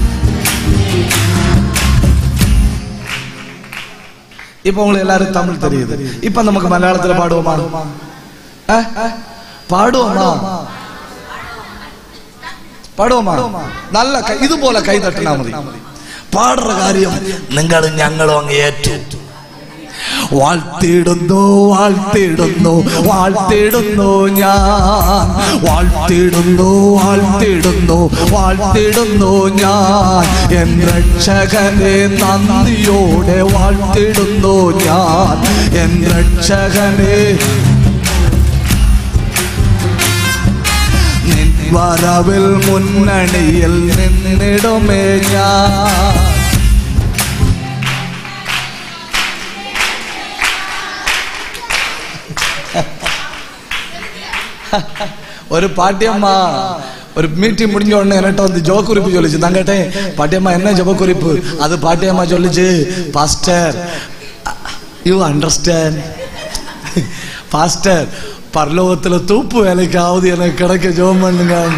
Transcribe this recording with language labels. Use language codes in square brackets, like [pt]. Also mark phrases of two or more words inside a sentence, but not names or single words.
[ta] இப்ப உங்களுக்கு எல்லாரும் தமிழ் தெரியுது. இப்ப நமக்கு மலையாளத்துல பாடுவோமா? பாடுவோமா? பாடுவோமா? நல்ல இது போல கை தட்டினா மതി. [ml] പാടുற കാര്യം നിങ്ങളും ഞങ്ങളും അങ്ങ് ഏറ്റു. വാഴ്ത്തിടുന്നു വാഴ്ത്തിടുന്നു വാഴ്ത്തിടുന്നു ഞാൻ. വാഴ്ത്തിടുന്നു വാഴ്ത്തിടുന്നു വാഴ്ത്തിടുന്നു ഞാൻ. എൻ രക്ഷകനെ നന്ദിയോടെ വാഴ്ത്തിടുന്നു ഞാൻ. എൻ രക്ഷകനെ നിൻ വരവിൽ മുന്നണിയിൽ നിന്നിടുമേ ഞാൻ. [ta] ஒரு பாட்டியம்மா ஒரு மீட்டிங் முடிஞ்ச உடனே என்கிட்ட வந்து ஜெப குறிப்பு சொல்லிச்சு. நான் கேட்டேன், பாட்டியம்மா என்ன ஜெப குறிப்பு? அது பாட்டியம்மா சொல்லிச்சு, [en] pastor you understand, [ta] பாஸ்டர் பரலோகத்துல தூப்பு வேலைக்காவது எனக்கு கிடைக்க ஜெபம் பண்ணுங்க.